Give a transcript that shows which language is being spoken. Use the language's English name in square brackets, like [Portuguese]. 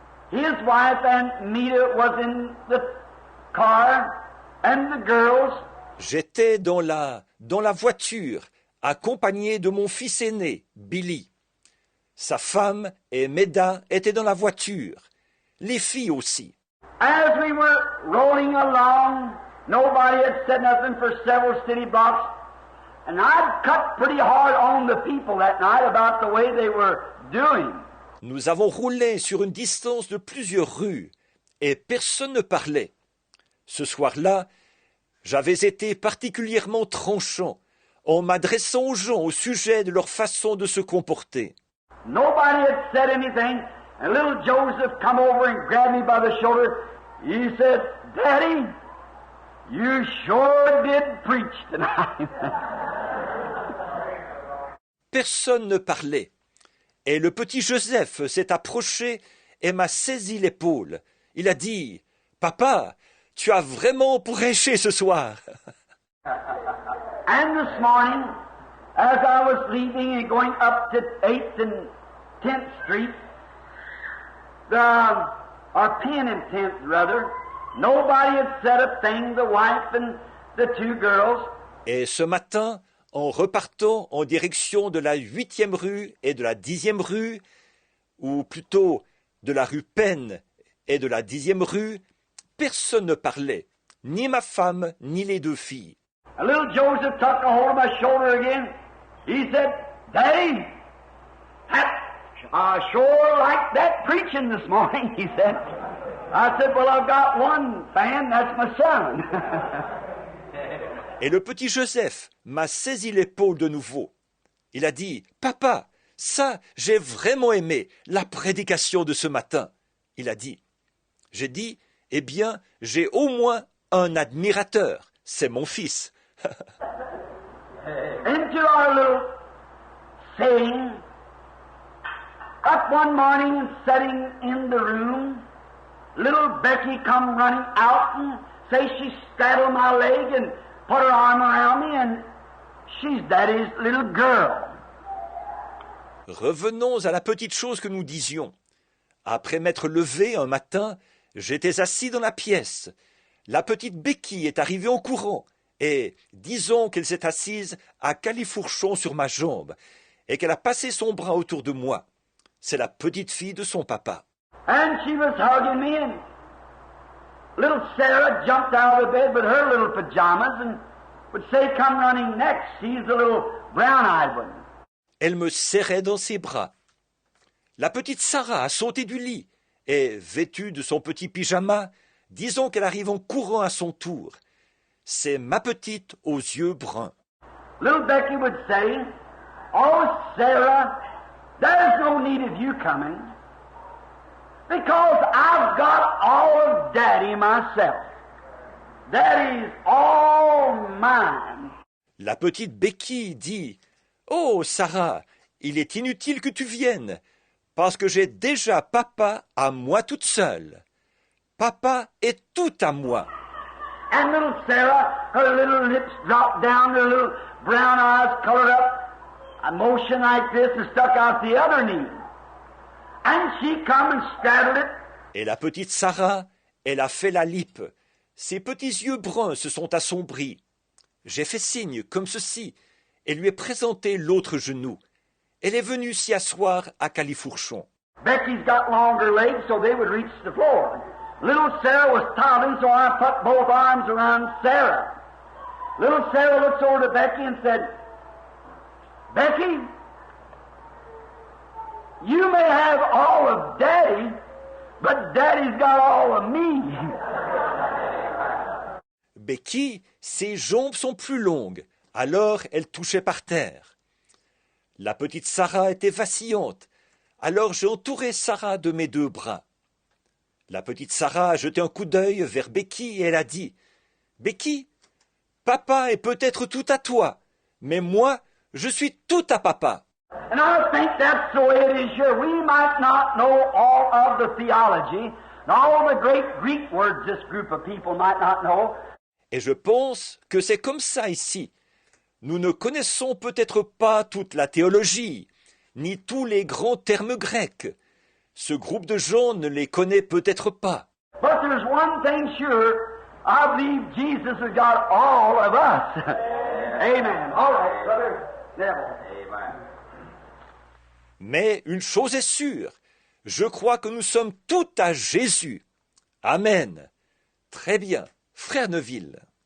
[English] His wife and Mita was in the car, and the girls. [French] J'étais dans la voiture, accompagné de mon fils aîné, Billy. Sa femme et Meda étaient dans la voiture, les filles aussi. [English] As we were rolling along, nobody had said nothing for several city blocks, and I'd cut pretty hard on the people that night about the way they were doing. [French] Nous avons roulé sur une distance de plusieurs rues, et personne ne parlait. Ce soir-là, j'avais été particulièrement tranchant en m'adressant aux gens au sujet de leur façon de se comporter. [English] Nobody had said anything, and little Joseph come over and grabbed me by the shoulder. He said, "Daddy, you sure did preach tonight." [French] Personne ne parlait. Et le petit Joseph s'est approché et m'a saisi l'épaule. Il a dit, « Papa, tu as vraiment prêché ce soir. » [English] And this morning, as I was leaving and going up to 8th and 10th Street, or 10th and 10th rather, nobody had said a thing, the wife and the two girls. [French] Et ce matin, en repartant en direction de la 8e rue et de la 10e rue, ou plutôt de la rue Penn et de la 10e rue, personne ne parlait, ni ma femme, ni les deux filles. [English] And little Joseph took a hold of my shoulder again. He said, "Daddy, I sure like that preaching this morning," he said. I said, "Well, I've got one fan, that's my son." [French] Et le petit Joseph m'a saisi l'épaule de nouveau. Il a dit, « Papa, ça, j'ai vraiment aimé, la prédication de ce matin. » Il a dit. J'ai dit, « Eh bien, j'ai au moins un admirateur, c'est mon fils. » [English] Into our little saying, up one morning and sitting in the room, little Becky come running out and say she straddled my leg and put her arm around me, and she's Daddy's little girl. [French] Revenons à la petite chose que nous disions. Après m'être levé un matin, j'étais assis dans la pièce. La petite Becky est arrivée en courant, et disons qu'elle s'est assise à califourchon sur ma jambe, et qu'elle a passé son bras autour de moi. C'est la petite fille de son papa. [English] And she was hugging me, and little Sarah jumped out of the bed with her little pajamas and would say, "Come running next." She's the little brown-eyed one. [French] Elle me serrait dans ses bras. La petite Sarah a sauté du lit, et, vêtue de son petit pyjama, disons qu'elle arrive en courant à son tour. C'est ma petite aux yeux bruns. [English] Little Becky would say, "Oh, Sarah, there's no need of you coming. Because I've got all of Daddy myself. Daddy's all mine. [French] La petite Becky dit « Oh, Sarah, il est inutile que tu viennes, parce que j'ai déjà papa à moi toute seule. Papa est tout à moi. » [English] And little Sarah, her little lips dropped down, her little brown eyes colored up, a motion like this and stuck out the other knee. And she come and straddled it. [French] Et la petite Sarah, elle a fait la lippe. Ses petits yeux bruns se sont assombris. J'ai fait signe comme ceci et lui ai présenté l'autre genou. Elle est venue s'y asseoir à Califourchon. [English] Becky's got longer legs so they would reach the floor. Little Sarah was toddling, so I put both arms around Sarah. Little Sarah looks over to Becky and said, Becky, you may have all of Daddy, but Daddy's got all of me. [French] Becky, ses jambes sont plus longues, alors elle touchait par terre. La petite Sarah était vacillante, alors j'ai entouré Sarah de mes deux bras. La petite Sarah a jeté un coup d'œil vers Becky et elle a dit « Becky, papa est peut-être tout à toi, mais moi, je suis tout à papa. » [English] And I think that's the way it is here. We might not know all of the theology, and all the great Greek words this group of people might not know. [French] Et je pense que c'est comme ça ici. Nous ne connaissons peut-être pas toute la théologie, ni tous les grands termes grecs. Ce groupe de gens ne les connaît peut-être pas. [English] But there's one thing sure, I believe Jesus has got all of us. Amen. All right, brother Neville. Amen. [French] Mais une chose est sûre, je crois que nous sommes tout à Jésus. Amen. Très bien, frère Neville.